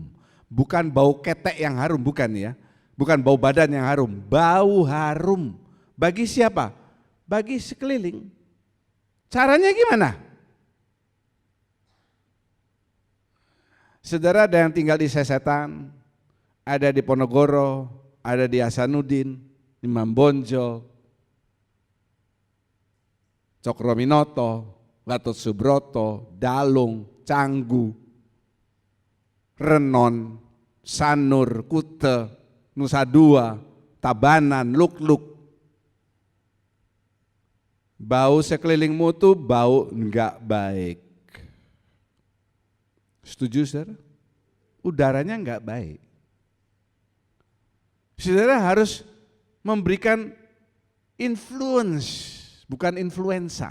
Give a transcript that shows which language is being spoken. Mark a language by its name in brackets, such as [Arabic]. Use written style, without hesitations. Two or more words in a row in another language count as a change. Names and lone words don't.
[Indonesian] Bukan bau ketek yang harum, bukan ya. Bukan bau badan yang harum, bau harum. Bagi siapa? Bagi sekeliling. Caranya gimana? Saudara ada yang tinggal di Sesetan, ada di Ponorogo, ada di Hasanuddin, di Mambonjo, Cokrominoto, Gatot Subroto, Dalung, Canggu, Renon, Sanur, Kute, Nusa Dua, Tabanan, Luk-Luk. Bau sekelilingmu tuh bau enggak baik. Setuju saudara? Udaranya enggak baik. Saudara harus memberikan influence, bukan influenza.